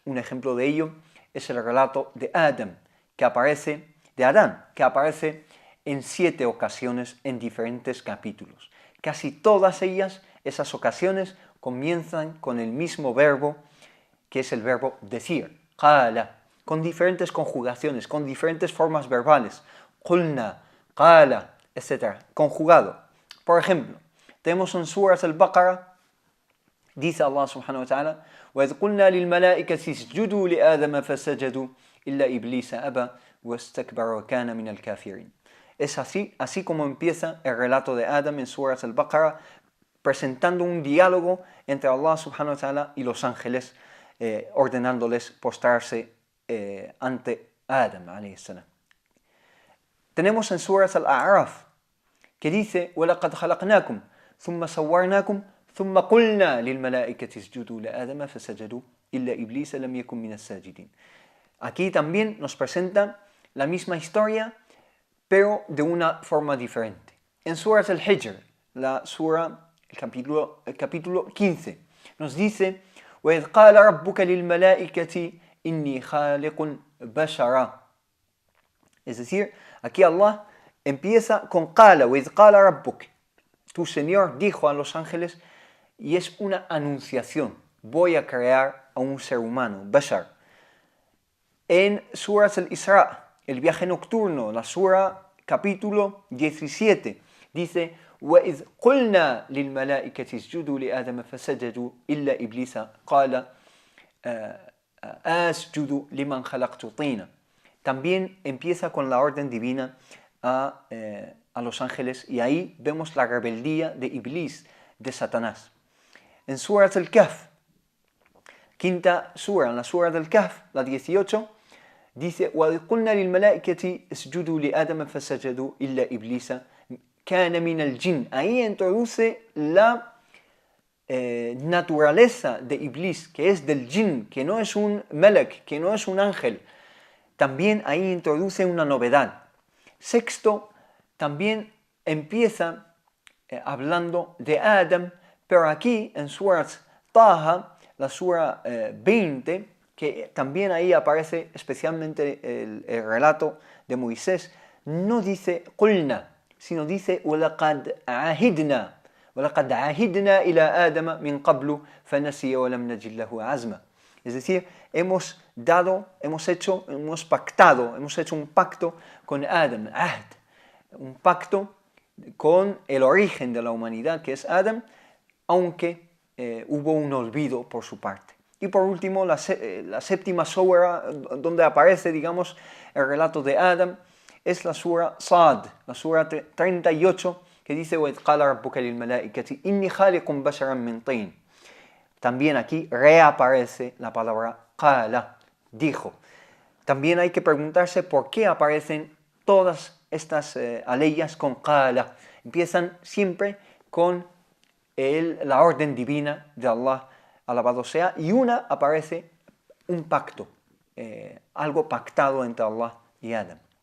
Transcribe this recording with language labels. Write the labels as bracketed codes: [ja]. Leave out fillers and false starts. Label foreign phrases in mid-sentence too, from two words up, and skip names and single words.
[es] Un ejemplo de ello es el relato de Adán, que aparece en 7 ocasiones en diferentes capítulos. Casi todas ellas, esas ocasiones, comienzan con el mismo verbo, que es el verbo decir, qala, con diferentes conjugaciones, con diferentes formas verbales, [ar] قلنا، قال, [es] etc., conjugado. Por ejemplo, tenemos en Surat al-Baqarah, dice Allah [ar] سبحانه وتعالى, وَإِذْ قُلْنَا لِلْمَلَائِكَةِ اسْجُدُوا لِآدَمَ فَسَجَدُوا إِلَّا إِبْلِيسَ أَبَى وَاسْتَكْبَرَ وَكَانَ مِنَ الْكَافِرِينَ. [es] Es así como empieza el relato de Adam en Surat al-Baqarah, presentando un diálogo entre Allah [ar] سبحانه وتعالى [es] y los ángeles, ordenándoles postrarse ante Adam [ar] عليه السلام. [es] Tenemos en Surat al-A'raf, que dice, [ar] وَلَقَدْ خَلَقْنَاكُمْ ثُمَّ صَوَّرْنَاكُمْ ثُمَّ قُلْنَا لِلْمَلَائِكَةِ اسْجُدُوا لِآدَمَ فَسَجَدُوا إِلَّا إِبْلِيسَ لَمْ يَكُنْ مِنَ السَّاجِدِينَ. [es] Aquí también nos presenta la misma historia, pero de una forma diferente. En Surat al-Hijr, el capítulo 15, nos dice, [ar] وَإِذْ قَالَ رَبُّكَ لِلْمَلَائِكَةِ إِنِّي خَالِقٌ بَشَرًا. [es] Es decir, aquí Allah empieza con qala, [ar] وَإِذْ قَالَ رَبُّكَ. [es] Tu Señor dijo a los ángeles, y es una anunciación, voy a crear a un ser humano, bashar. En Surat al-Isra, el viaje nocturno, la sura capítulo 17, dice, [ar] وَإِذْ قُلْنَا لِلْمَلَائِكَةِ اسْجُدُوا لِآدَمَ فَسَجَدُوا إِلَّا إِبْلِيسَ قَالَ أَسْجُدُ لِمَنْ خَلَقْتُ طِينًا. [es] También empieza con la orden divina a los ángeles, y ahí vemos la rebeldía de Iblis, de Satanás. En Surat al-Kahf, quinta sura, en la sura del Kahf, la 18, dice, [ar] وَإِذْ قُلْنَا لِلْمَلَائِكَةِ اسْجُدُوا لِآدَمَ فَسَجَدُوا إِلَّا إِبْلِيسَ كَانَ مِنَ الْجِنِّ. [es] Ahí introduce la naturaleza de Iblis, que es del jinn, que no es un melek, que no es un ángel. También ahí introduce una novedad. Sexto, también empieza hablando de Adam, pero aquí en Surat Taha la sura 20, que también ahí aparece especialmente el relato de Moisés, no dice qulna, sino dice [ar] وَلَقَدْ عَهِدْنَا وَلَقَدْ عَهِدْنَا إِلَى آدَمَ مِنْ قَبْلُ فَنَسِيَ وَلَمْ نَجِدْ لَهُ عَزْمًا. [es] Es decir, hemos hecho un pacto con Adam, ahd, un pacto con el origen de la humanidad, que es Adam, aunque hubo un olvido por su parte. Y por último, la séptima sura donde aparece, digamos, el relato de Adam, es la sura Sad, la sura 38, que dice [ar] وَإِذْ قَالَ رَبُّكَ لِلْمَلَائِكَةِ إِنِّي خَالِقٌ بَشَرًا مِنْ طِينٍ. [es] También aquí reaparece la palabra qala, dijo. También hay que preguntarse por qué aparecen todas estas aleyas con qala. Empiezan siempre con la orden divina de Allah, alabado sea, y una aparece un pacto, algo pactado entre Allah y Adam.